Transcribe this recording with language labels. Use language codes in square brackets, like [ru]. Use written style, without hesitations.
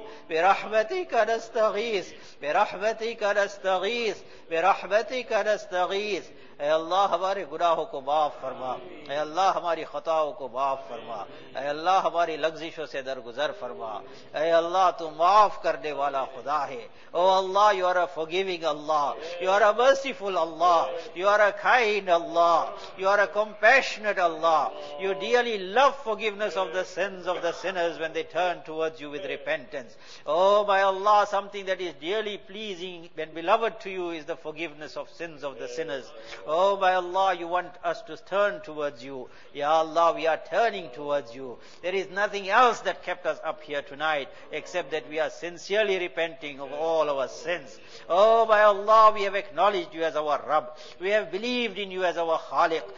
[ar] برحمتك نستغيث، برحمتك نستغيث، برحمتك نستغيث. [ur] اے اللہ ہمارے گناہوں کو معاف فرما، اے اللہ ہماری خطاؤں کو معاف فرما، اے اللہ ہماری لغزشوں سے درگزر فرما. اے اللہ تو معاف کرنے والا خدا ہے. [en] Oh Allah you are a forgiving Allah, you are a merciful Allah, you are a kind Allah, you are a compassionate Allah. You dearly love forgiveness of the sins of the sinners when they turn towards you with repentance. Oh my Allah, something that is dearly pleasing and beloved to you is the forgiveness of sins of the sinners. Oh, by Allah, you want us to turn towards you. Ya Allah, we are turning towards you. There is nothing else that kept us up here tonight except that we are sincerely repenting of all our sins. Oh, by Allah, we have acknowledged you as our Rabb. We have believed in you as our Khaliq.